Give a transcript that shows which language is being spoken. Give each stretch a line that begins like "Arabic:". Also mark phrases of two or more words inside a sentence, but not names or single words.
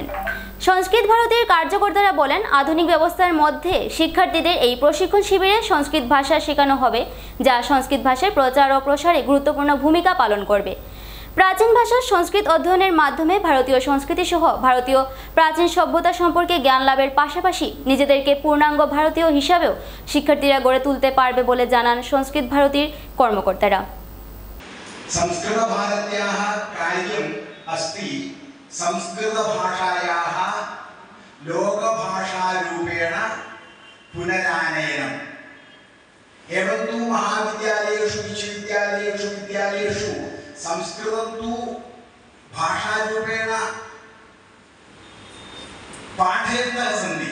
Bangla: সংস্কৃত ভারতীর কার্যকর্তারা বলেন, আধুনিক ব্যবস্থার মধ্যে শিক্ষার্থীদের এই প্রশিক্ষণ শিবিরে সংস্কৃত ভাষা শেখানো হবে, যা সংস্কৃত ভাষার প্রচার ও প্রসারে গুরুত্বপূর্ণ ভূমিকা পালন করবে। প্রাচীন ভাষা সংস্কৃত অধ্যয়নের মাধ্যমে ভারতীয় সংস্কৃতি সহ ভারতীয় প্রাচীন সভ্যতা সম্পর্কে জ্ঞান লাভের পাশাপাশি নিজেদেরকে পূর্ণাঙ্গ ভারতীয় হিসাবেও শিক্ষার্থীরা গড়ে তুলতে পারবে বলে জানান সংস্কৃত ভারতীর কর্মকর্তারা।
Sanskrit: संस्कृत भारत्याः कार्यम् अस्ति संस्कृत भाषायाः लोकभाषारूपेण पुनरानयनम्। एवं तु महाविद्यालयेषु विद्यालयेषु संस्कृतं तु भाषारूपेण पाठयन्तः सन्ति।